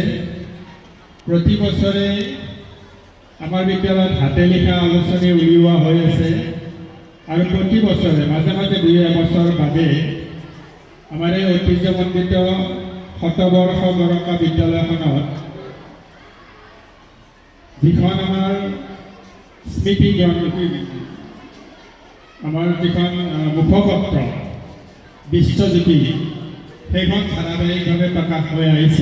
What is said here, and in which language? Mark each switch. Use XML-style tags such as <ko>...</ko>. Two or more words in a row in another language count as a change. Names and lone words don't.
<as>প্ৰতি বছৰে আমাৰ বিদ্যালয়ত হাতে লিখা আলোচনী উলিয়া হৈ আছে और প্ৰতি বছৰে মাজে মাজে 2 বছৰ বাদে আমাৰ এই ঐতিহ্যমণ্ডিত শতবৰ্ষ গৰকা বিদ্যালয়খনত যিখন আমাৰ স্মৃতি গ্ৰন্থ আমাৰ যিখন মুখপত্ৰ বিশ্বজ্যোতি সেইখন ধাৰাবাহিকভাৱে প্ৰকাশ হৈ আহিছে।</as>